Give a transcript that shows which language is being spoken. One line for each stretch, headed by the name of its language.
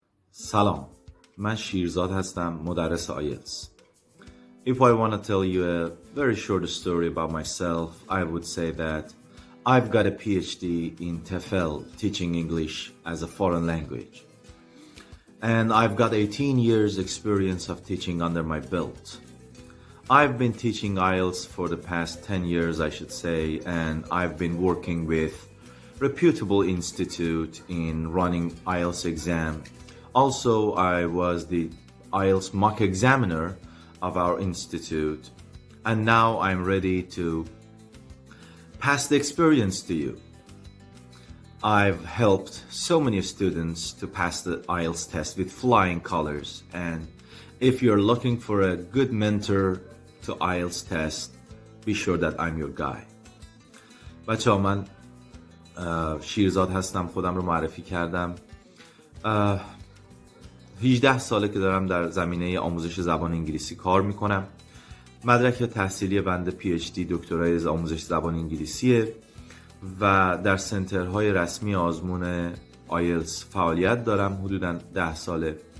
Persian: سلام، من شیرزاد هستم، مدرس آیلتس.
English: If I want to tell you a very short story about myself, I would say that I've got a PhD in TEFL, teaching English as a foreign language. And I've got 18 years experience of teaching under my belt. I've been teaching IELTS for the past 10 years, I should say, and I've been working with reputable institute in running IELTS exam. Also, I was the IELTS mock examiner of our institute, and now I'm ready to pass the experience to you. I've helped so many students to pass the IELTS test with flying colors, and if you're looking for a good mentor to IELTS test, be sure that I'm your guy.
Persian: بچه ها، من شیرزاد هستم، خودم رو معرفی کردم. 18 ساله که دارم در زمینه آموزش زبان انگلیسی کار میکنم. مدرک تحصیلی بنده PhD دکترای آموزش زبان انگلیسیه و در سنترهای رسمی آزمون آیلتس فعالیت دارم حدوداً 10 ساله.